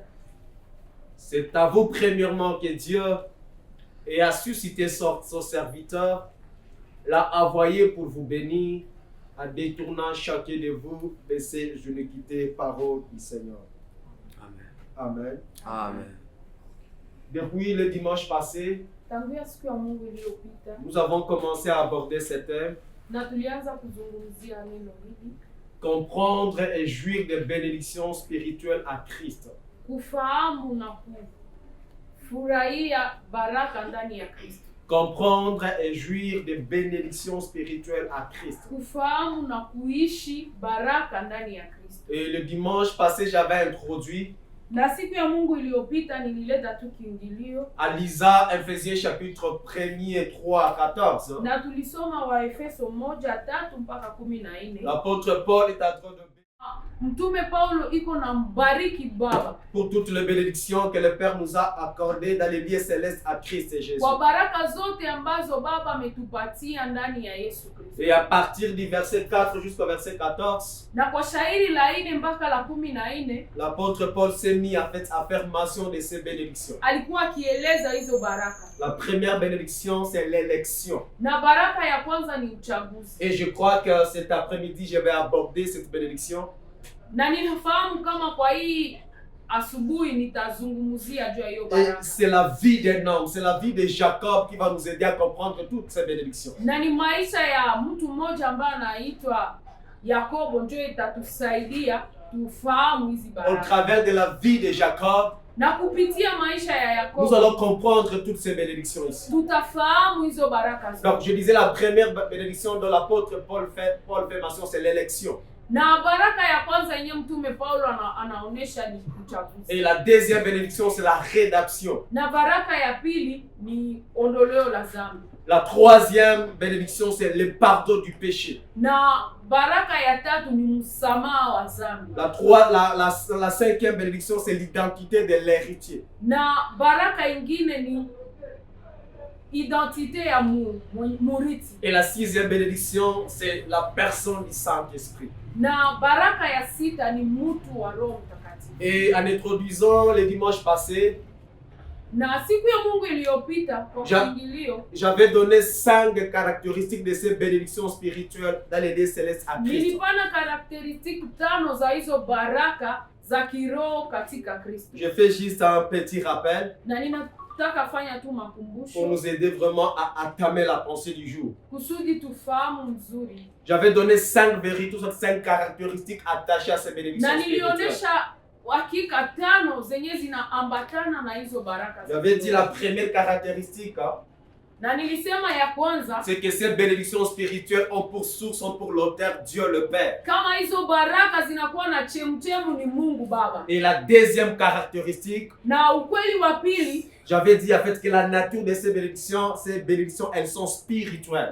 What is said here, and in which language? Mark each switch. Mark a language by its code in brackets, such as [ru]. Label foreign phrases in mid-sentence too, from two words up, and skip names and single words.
[fr] C'est à vous premièrement que Dieu a suscité son serviteur, l'a envoyé pour vous bénir, en détournant chacun de vous de ses iniquités, parole du Seigneur. Amen. Amen. Amen. Depuis le dimanche passé, [sw] Tangia siku ya Mungu iliyopita [fr] nous avons commencé à aborder ce thème, [sw] na tulianza kuzungumzia neno hili, [fr] comprendre et jouir des bénédictions spirituelles à Christ. [sw] kufahamu na kufurahia baraka ndani ya Kristo. [fr] Comprendre et jouir des bénédictions spirituelles à Christ. [sw] Kufahamu na kuishi baraka ndani ya Kristo. [fr] Et le dimanche passé, j'avais introduit [sw] Na siku ya Mungu iliyopita nilileta tu kiingilio [fr] à Lisa, Ephésiens chapitre 1er, 3 à 14. [sw] na tulisoma Waefeso 1:3 mpaka 14. [fr] L'apôtre Paul est en train de [sw] Mtume Paulo iko na mbariki Baba [fr] pour toutes les bénédictions que le Père nous a accordées dans les lieux célestes à Christ et Jésus. [sw] kwa baraka zote ambazo Baba ametupatia ndani ya Yesu Kristo. [fr] Et à partir du verset 4 jusqu'au verset 14, [sw] Na kwa shairi la 4 mpaka la 14 [fr] l'apôtre Paul s'est mis à faire mention de ces bénédictions. [sw] alikuwa akieleza hizo baraka. [fr] La première bénédiction, c'est l'élection. [sw] Na baraka ya kwanza ni uchaguzi. [fr] Et je crois que cet après-midi, je vais aborder cette bénédiction. [sw] Na ninafahamu kama kwa hii asubuhi nitazungumzia juu ya hiyo [fr] Et [sw] baraka. [fr] c'est la vie d'un homme, c'est la vie de Jacob qui va nous aider à comprendre toutes ces bénédictions. [sw] Na ni maisha ya mtu mmoja ambaye anaitwa Yakobo ndio itatusaidia tufahamu hizi [fr] Au [sw] baraka. [fr] travers de la vie de Jacob, [sw] Na kupitia maisha ya [fr] nous [sw] Yakobo [fr] allons comprendre toutes ces bénédictions ici. [sw] tutafahamu hizo baraka zote. [fr] Donc, je disais la première bénédiction dont l'apôtre Paul fait mention, c'est l'élection. [sw] Na baraka ya kwanza yenye mtume Paulo anaonesha ni [fr] Et [sw] uchaguzi. [fr] la deuxième bénédiction, c'est la rédemption. [sw] Na baraka ya pili ni ondoleo la dhambi. [fr] La troisième bénédiction, c'est le pardon du péché. [sw] Na baraka ya tatu ni msamaha wa dhambi. [fr] La cinquième bénédiction, c'est l'identité de l'héritier. [sw] Na baraka ingine ni identite ya murithi. [fr] Et la sixième bénédiction, c'est la personne du Saint-Esprit. [sw] Na baraka ya sita ni mtu wa Roho Mtakatifu. [fr] Et en introduisant le dimanche passé, [sw] Na siku ya Mungu iliyopita kwa kuingilio [fr] j'avais donné 5 caractéristiques de ces bénédictions spirituelles dans les lieux célestes à Christ. [sw] nilipana karakteristiki 5 za hizo baraka za kiroho katika Kristo. [fr] Je fais juste un petit rappel [sw] Na ninataka fanya tu [fr] pour [sw] makumbusho [fr] nous aider vraiment à entamer la pensée du jour. [sw] kusudi tufahamu mzuri. [fr] J'avais donné 5 vérités, 5 caractéristiques attachées à ces bénédictions [sw] Na [fr] spirituelles. [sw] nilionyesha hakika 5 zenye zinaambatana na hizo baraka. [fr] J'avais dit la première caractéristique, [sw] Na nilisema ya kwanza [fr] c'est que ces bénédictions spirituelles ont pour source, ont pour l'auteur Dieu le Père. [sw] kama hizo baraka zinakuwa na chemchemu ni Mungu Baba. [fr] Et la deuxième caractéristique, [sw] Na ukweli wa pili [fr] j'avais dit en fait que la nature de ces bénédictions, elles sont spirituelles.